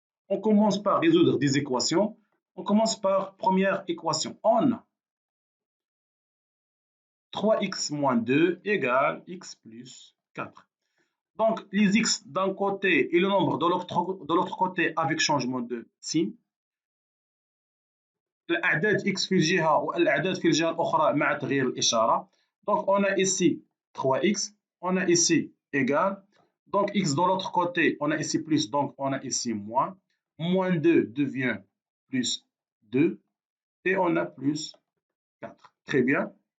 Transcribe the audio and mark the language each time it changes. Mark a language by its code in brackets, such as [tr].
[fr] On commence par résoudre des équations. On commence par première équation. On a 3x moins 2 égale x plus 4. Donc, les x d'un côté et le nombre de l'autre côté avec changement de signe. [ar] الأعداد x في الجهة والأعداد في الجهة الأخرى مع تغيير الإشارة. [fr] Donc, on a ici 3x, on a ici égal. Donc, x de l'autre côté, on a ici plus, donc on a ici moins. Moins 2 devient plus 2 et on a plus 4. Très bien.